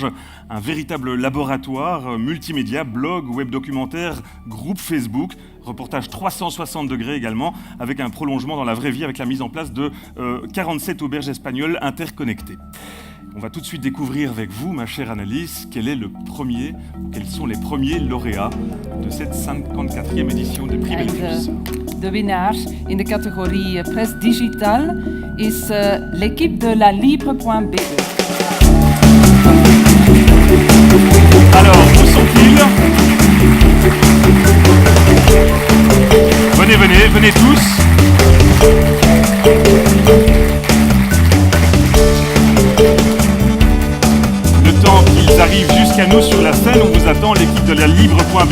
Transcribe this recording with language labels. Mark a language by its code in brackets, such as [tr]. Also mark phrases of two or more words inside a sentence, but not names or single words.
[fr] Un véritable laboratoire multimédia, blog, web documentaire, groupe Facebook, reportage 360 degrés également, avec un prolongement dans la vraie vie, avec la mise en place de 47 auberges espagnoles interconnectées. On va tout de suite découvrir avec vous, ma chère Annelies, quels sont les premiers lauréats de cette 54e édition du Prix Belfius. [nl] De winnaar in de categorie [fr] Presse Digitale [nl] is [fr] l'équipe de la libre.be. Alors, où sont-ils? Venez tous. Le temps qu'ils arrivent jusqu'à nous sur la scène, on vous attend, l'équipe de la libre.be.